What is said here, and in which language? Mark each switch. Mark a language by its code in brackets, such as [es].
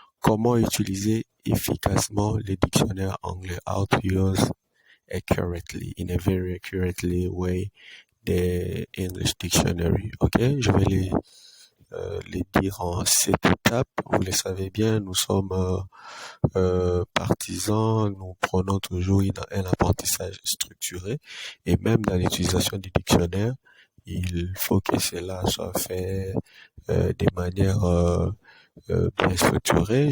[fr] Comment utiliser efficacement les dictionnaires anglais? [en] How to use accurately, in a very accurately way, the English dictionary. [fr] Ok, je vais les dire en 7 étapes. Vous le savez bien, nous sommes partisans, nous prenons toujours un apprentissage structuré et même dans l'utilisation du dictionnaire, il faut que cela soit fait de manière bien structurée.